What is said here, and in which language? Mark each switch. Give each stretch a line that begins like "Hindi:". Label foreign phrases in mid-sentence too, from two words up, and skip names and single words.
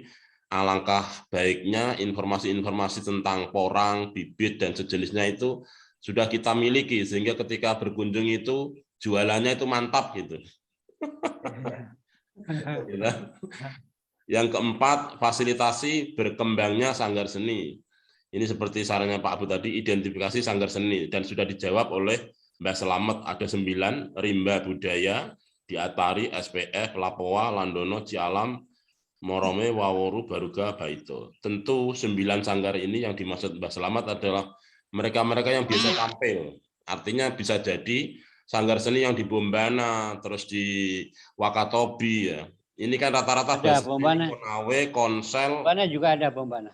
Indonesian: Alangkah baiknya informasi-informasi tentang porang, bibit dan sejenisnya itu sudah kita miliki, sehingga ketika berkunjung itu jualannya itu mantap gitu. Yang keempat, fasilitasi berkembangnya sanggar seni. Ini seperti sarannya Pak Abu tadi, identifikasi sanggar seni, dan sudah dijawab oleh Mbak Selamet, ada 9, Rimba Budaya, Diatari, SPF, Lapoa, Landono, Cialam, Morome, Waworu, Baruga, Baito. Tentu 9 sanggar ini yang dimaksud Mbak Selamat adalah mereka-mereka yang biasa tampil. Artinya bisa jadi sanggar seni yang di Bombana, terus di Wakatobi ya. Ini kan rata-rata Ada bahasa Bombana. Konawe, Konsel, Bombana juga ada Bombana.